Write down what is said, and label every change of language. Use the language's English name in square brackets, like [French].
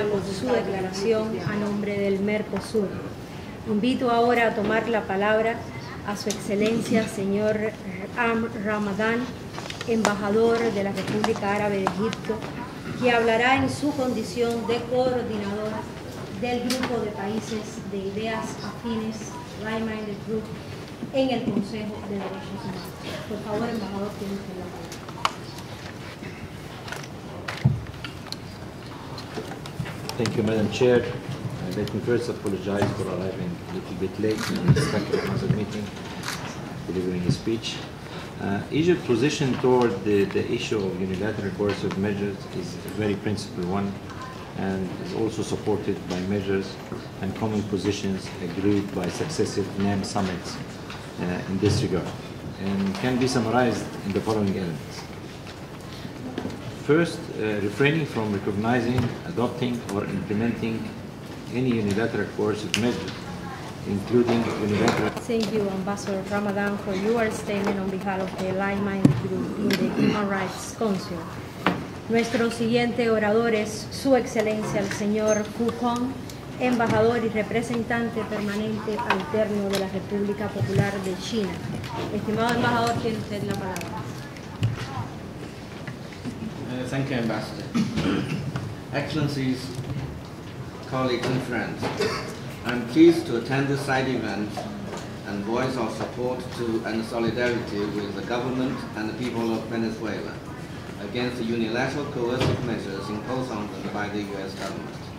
[Spanish] por su declaración a nombre del Mercosur. Invito ahora a tomar la palabra a su excelencia señor Ramadán, embajador de la República Árabe de Egipto, que hablará en su condición de coordinador del grupo de países de ideas afines, Like-Minded Group, en el Consejo de Derechos Humanos. Por favor, embajador, tiene usted la palabra. [English] Thank you, Madam Chair. Let me first apologize for arriving a little bit late and stuck in another meeting, delivering a speech. Egypt's position toward the issue of unilateral coercive measures is a very principled one and is also supported by measures and common positions agreed by successive NAM summits in this regard, and can be summarized in the following elements. First, refraining from recognizing, adopting, or implementing any unilateral coercive measures, including unilateral... Thank you, Ambassador Ramadan, for your statement on behalf of the Like-Minded Group in the Human Rights Council. [Spanish] Nuestro siguiente orador es Su Excelencia el señor Fu Hong, embajador y representante permanente alterno de la República Popular de China. Estimado embajador, tiene usted la palabra. [English] Thank you, Ambassador. Excellencies, colleagues and friends, I'm pleased to attend this side event and voice our support to and solidarity with the government and the people of Venezuela against the unilateral coercive measures imposed on them by the U.S. government.